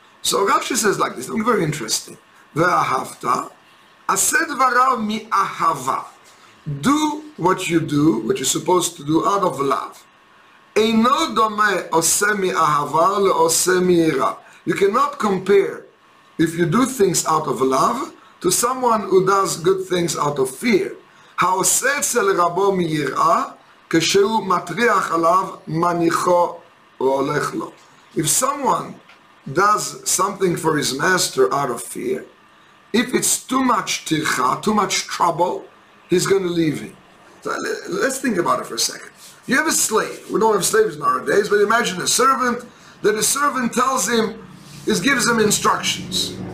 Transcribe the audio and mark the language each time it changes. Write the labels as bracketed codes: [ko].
[en] So Rashi says like this, something very interesting. [he] Ve'ahavta, aseh dvarav mi'ahava. [en] Do what you do, what you're supposed to do out of love. [he] Eino domeh oseh mi'ahava le'oseh mi'ira. [en] You cannot compare if you do things out of love to someone who does good things out of fear. [he] Ha'oseh etzel rabo mi'ira כשהוא מטריח עליו מניחו והולך לו. [en] If someone does something for his master out of fear, if it's too much tircha, too much trouble, he's going to leave him. So let's think about it for a second. You have a slave. We don't have slaves nowadays, but imagine a servant that a servant tells him, gives him instructions.